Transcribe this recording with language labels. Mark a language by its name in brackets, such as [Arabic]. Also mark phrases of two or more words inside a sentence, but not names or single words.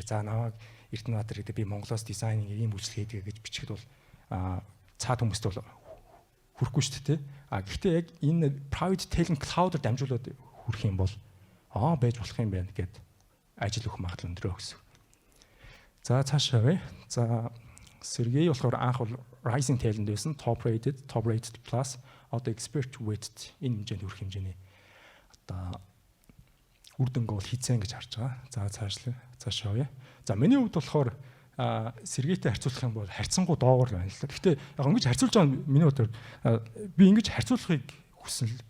[Mongolian] За намайг Эрдэнэбаатар гэдэг би Монголоос дизайнинг ийм үйлчлэг хийдэг гэж бичихэд бол цаад хүмүүст бол хүрэхгүй шүү дээ. Гэхдээ яг энэ private Talent Cloud-аар дамжуулаад хүрэх юм бол байж болох юм байна гэд ажил өгөх магадлал өндөрөө гэсэн. За цаашаа вэ. За Сергей болохоор анх бол Rising Talent байсан, [English] top rated plus [Mongolian] одоо [English] expert weight [Mongolian] энэ хэмжээнд хүрэх хэмжээний одоо үр дүнгээ бол хийцэн гэж харж байгаа. За цаашаа вэ. За миний хувьд болохоор Сергейтэй харьцуулах юм бол харьцангуй доогор байна л да. Гэхдээ яг ингэж харьцуулж байгаа миний бодлоор би ингэж харьцуулахыг хүснэ л.